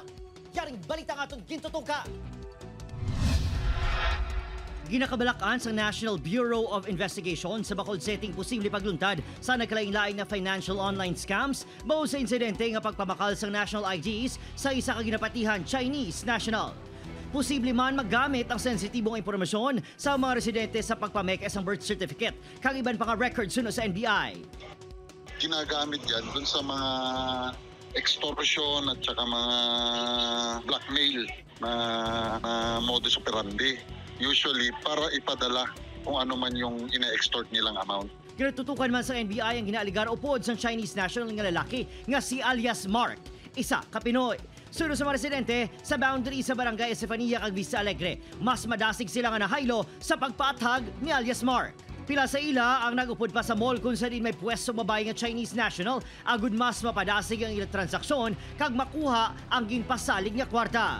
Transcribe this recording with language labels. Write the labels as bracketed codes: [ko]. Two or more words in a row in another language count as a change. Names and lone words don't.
[hil] Yaring balita nga itong gintutuka. Ginakabalakan sa National Bureau of Investigation sa Bacolod City posible pagluntad sa nagkalain-laing na [en] financial online scams [hil] bao sa insidente nga pagpamakal sa [en] national IDs [hil] sa isa ka ginapatihan [en] Chinese national. [hil] Posible man maggamit ang sensitibong impormasyon sa mga residente sa pagpameke sa birth certificate kag iban pa nga records suno sa NBI. [tl] Ginagamit yan dun sa mga extortion at saka mga blackmail na [la] modus operandi. [tl] Usually para ipadala kung ano man yung ina-extort nilang amount. [hil] Ginatutukan man sa NBI ang ginaaligar upod sa [en] Chinese national [hil] nga lalaki nga si alias Mark, isa ka Pinoy. Suno sa mga residente sa boundary sa Barangay Estefania kag Vista Alegre, mas madasig sila nga nahaylo sa pagpatag ni alias Mark. Pila sa ila ang nagupod pa sa mall kung saan may pwesto babae nga [en] Chinese national [hil] agud mas mapadasig ang ilang transaksyon kag makuha ang ginpasalig nga kwarta.